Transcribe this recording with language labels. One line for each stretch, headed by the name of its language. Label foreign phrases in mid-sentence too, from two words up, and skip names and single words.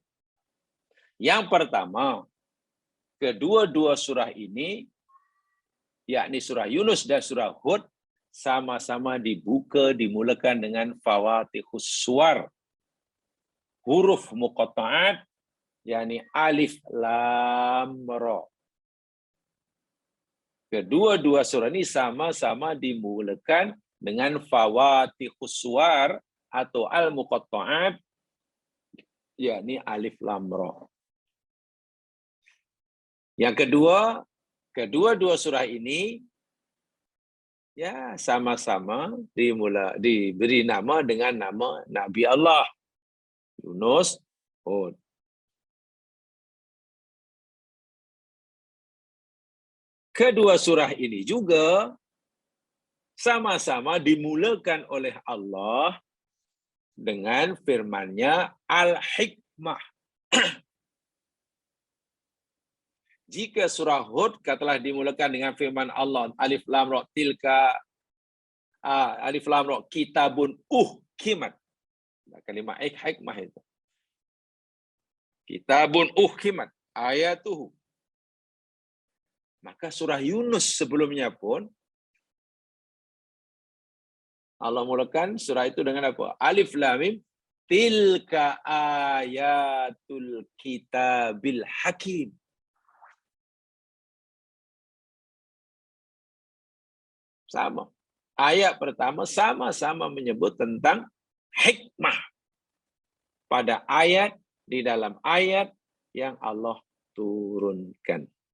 Malay: Yang pertama, kedua-dua surah ini, yakni surah Yunus dan surah Hud, sama-sama dimulakan dengan
Arabic: فواتح السور, حروف مقطعات,
Malay: yakni
Arabic: ألف لام را.
Malay: Kedua-dua surah ini sama-sama dimulakan dengan
Arabic: فواتح السور
Malay: atau al-muqatta'at, yakni
Arabic: ألف لام را.
Malay: Yang kedua, kedua-dua surah ini ya sama-sama diberi nama dengan nama Nabi Allah, Yunus, Hud. Kedua surah ini juga sama-sama dimulakan oleh Allah dengan firman-Nya Al-Hikmah. Jika surah Hud katalah dimulakan dengan firman Allah,
Arabic: ألف لام را تلك، ألف لام را كتاب أحكمت.
Malay: Kalimat hikmah itu.
Arabic: كتاب أحكمت آياته.
Malay: Maka surah Yunus sebelumnya pun Allah mulakan surah itu dengan apa?
Arabic: ألف لام ميم تلك آيات الكتاب الحكيم.
Malay: Sama. Ayat pertama sama-sama menyebut tentang hikmah pada ayat di dalam ayat yang Allah turunkan.